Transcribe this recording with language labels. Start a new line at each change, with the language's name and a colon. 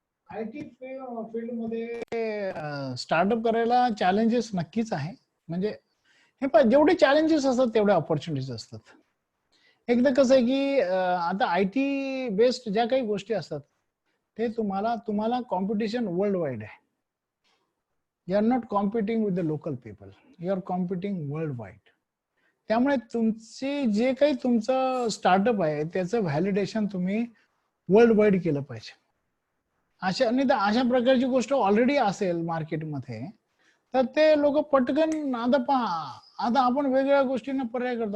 Marathi: IT field मध्ये startup करायला challenges नक्कीच आहे. म्हणजे हे पण जेवढे चॅलेंजेस असतात तेवढे ऑपॉर्च्युनिटीज असतात. एकदा कसं आहे की आता आयटी बेस्ड ज्या काही गोष्टी असतात ते तुम्हाला कॉम्पिटिशन वर्ल्ड वाईड आहे.
English: You are not competing with the local people, you are competing world wide.
Marathi: त्यामुळे तुमचे जे काही तुमचं स्टार्टअप आहे त्याचं व्हॅलिडेशन तुम्ही वर्ल्ड वाईड केलं पाहिजे. अशा नाही तर अशा प्रकारची गोष्ट ऑलरेडी असेल मार्केटमध्ये तर ते लोक पटकन, आता आपण वेगवेगळ्या गोष्टींना पर्याय करतो.